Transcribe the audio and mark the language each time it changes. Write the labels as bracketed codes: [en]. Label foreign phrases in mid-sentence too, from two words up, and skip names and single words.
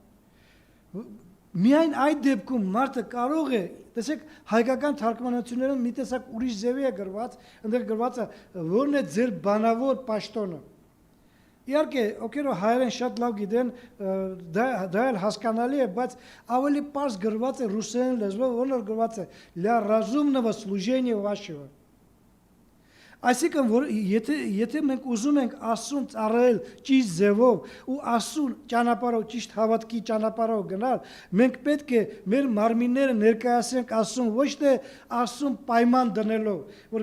[hy] Միայն այդ դեպքում մարդը կարող է, տեսեք, հայկական թարգմանություններում մի տեսակ ուրիշ ձևի է գրված, այնտեղ գրված է, որն է ձեր բանավոր պաշտոնը։ Իհարկե, ովքեր հայերեն շատ լավ գիտեն, դա էլ հասկանալի է, բայց ավելի պարզ գրված է ռուսերեն լեզվով, որն գրված է [ru] «Для разумного служения вашего». [hy] Այսինքն, որ եթե մենք ուզում ենք Աստծուն ծառայել ճիշտ ձևով ու Աստծուն ճանապարհով, ճիշտ հավատքի ճանապարհով գնալ, մենք պետք է մեր մարմինները ներկայացնենք Աստծուն, ոչ թե Աստծուն պայման դնելով, որ